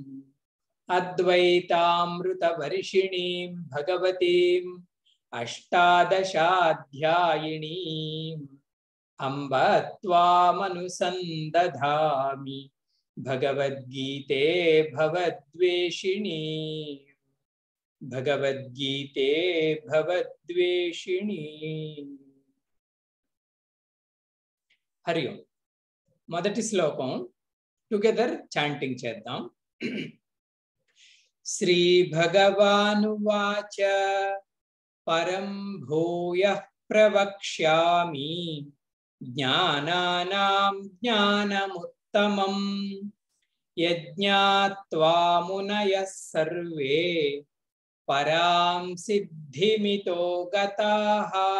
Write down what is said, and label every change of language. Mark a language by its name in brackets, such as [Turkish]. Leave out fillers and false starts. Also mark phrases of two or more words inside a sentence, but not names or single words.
[Sanskrit] अद्वैतामृतवर्षिणीं भगवतीम् अष्टादशाध्यायिनीम् अम्ब त्वामनुसन्दधामि भगवद्गीते भवद्वेषिणी, भगवद्गीते भवद्वेषिणी। हरि ओम। [Telugu] మొదటి శ్లోకం [English] together chanting [Telugu] చేద్దాం। [Sanskrit] శ్రీ భగవానువాచ పరం భూయః ప్రవక్ష్యామి జ్ఞానానాం జ్ఞానముత్తమం యజ్ఞాత్వా మునయః సర్వే పరాం సిద్ధిమితో గతాః।